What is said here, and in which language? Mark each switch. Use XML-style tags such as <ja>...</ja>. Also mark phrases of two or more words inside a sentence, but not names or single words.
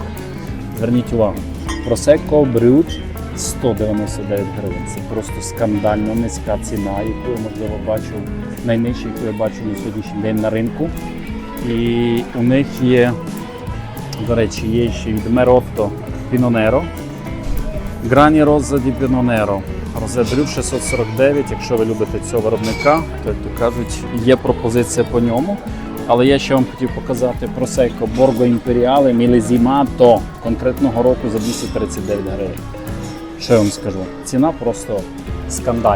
<uk>Зверніть увагу, Prosecco Brut 199 гривень. Це просто скандально низька ціна, яку я, можливо, бачив, найнижча, яку я бачу на сьогоднішній день на ринку. І у них є, до речі, є ще від Merotto Pinot Nero, Grani Rosa di Pinot Nero, Rosé Brut 649. Якщо ви любите цього виробника, то, як то кажуть, є пропозиція по ньому. Але я ще вам хотів показати Prosecco Borgo Imperiale Millesimato конкретного року за 239 гривень. Що я вам скажу? Ціна просто скандальна.</uk>